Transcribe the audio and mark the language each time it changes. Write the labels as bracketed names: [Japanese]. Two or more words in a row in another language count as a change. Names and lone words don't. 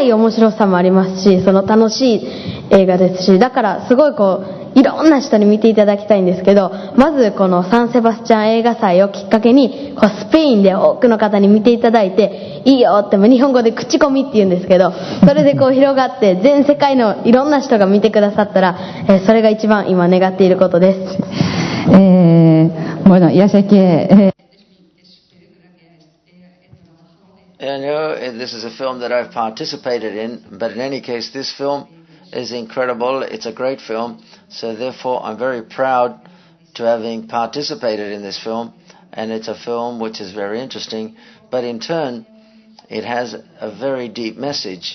[Japanese] い面白さもありますし、その楽しい映画ですし、だからすごいこういろんな人に見ていただきたいんですけど、まずこのサンセバスチャン映画祭をきっかけにこうスペインで多くの方に見ていただいて、いいよっても日本語で口コミって言うんですけど、それでこう広がって全世界のいろんな人が見てくださったら、それが一番今願っていることです。 [Spanish] Bueno, ya sé que [English] I know this is a film that I've participated in, but in any case, this film is incredible. It's a great film. So therefore, I'm very proud to having participated in this film. And it's a film which is very interesting. But in turn, it has a very deep message.